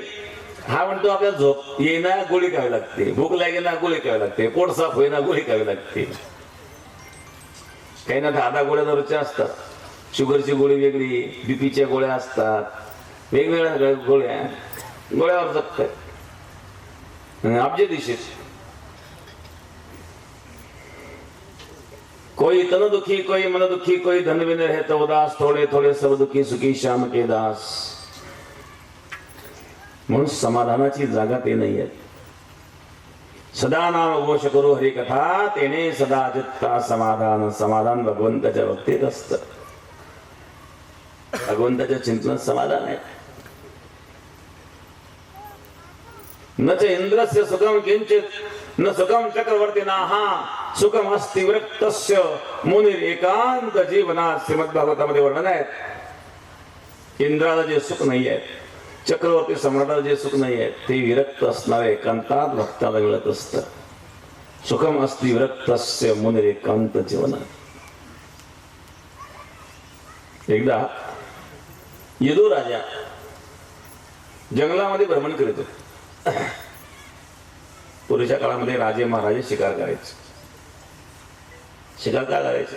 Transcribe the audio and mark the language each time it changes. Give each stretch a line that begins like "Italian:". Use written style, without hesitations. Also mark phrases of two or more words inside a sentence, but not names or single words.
Marathi: हा म्हणतो आपल्याला झोप येईना, गोळी खावी लागते, भूक लागेना, गोळी खावी लागते, पोट साफ होईना, गोळी खावी लागते. काही ना 10 गोळ्या दररोजच्या असतात. शुगरची गोळी वेगळी, बीपीच्या गोळ्या असतात, वेगवेगळ्या गोळ्या, गोळ्यावर जगतात.
Hindi: अब्जे दिशेच कोई तन दुखी, कोई मन दुखी, कोई धन बिन रहता उदास, थोडे थोडे सब दुखी, सुखी श्याम के दास.
Marathi: म्हणून समाधानाची जागा ते नाही आहे. सदा नाम घोष करू हरी कथा, तेने सदा चित्ता समाधान. समाधान भगवंताच्या भक्तीत असतं. भगवंताच्या चिंतनात समाधान आहे.
Sanskrit: न च इंद्रस्य सुखम किंचित न सुखम चक्रवर्तीनाहा सुखम अस्ति विरक्तस्य मुनिर एकांत जीवनात.
Marathi: श्रीमद भागवतामध्ये वर्णन आहे इंद्राला जे सुख नाही आहे, चक्रवर्ती सम्राटाला जे सुख नाही आहे ते विरक्त असणाऱ्या एकांतात भक्ताला मिळत असतं.
Sanskrit: सुखम अस्ति विरक्तस्य मुनिरेकांत जीवन.
Marathi: एकदा यदू राजा जंगलामध्ये भ्रमण करीत होते. पूर्वीच्या काळामध्ये राजे महाराजे शिकार करायचे. शिकार काय करायचे?